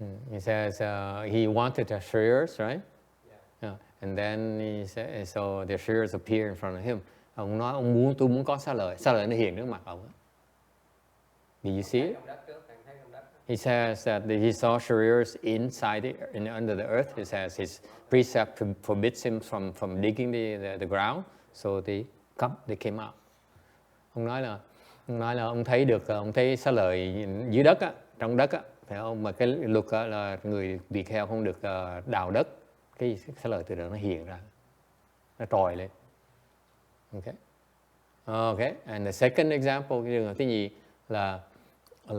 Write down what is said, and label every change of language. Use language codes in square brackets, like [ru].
[en] He says he wanted the Shriras, right? Yeah. And then he said, so the Shriras appear in front of him. [vi] Ông nói tôi muốn có xá lợi nó hiện trước mặt ông. [en] Did you see it? He says that he saw Shriras under the earth. He says his precept forbids him from digging the ground, so they came out. [vi] Ông nói là ông thấy xá lợi dưới đất á, trong đất á, phải không? Mà cái luật là người tỳ kheo không được đào đất, cái xá lợi từ đó nó hiện ra, nó trồi lên. [en] Okay. And the second example, [vi] cái trường hợp thứ nhì là [en] what?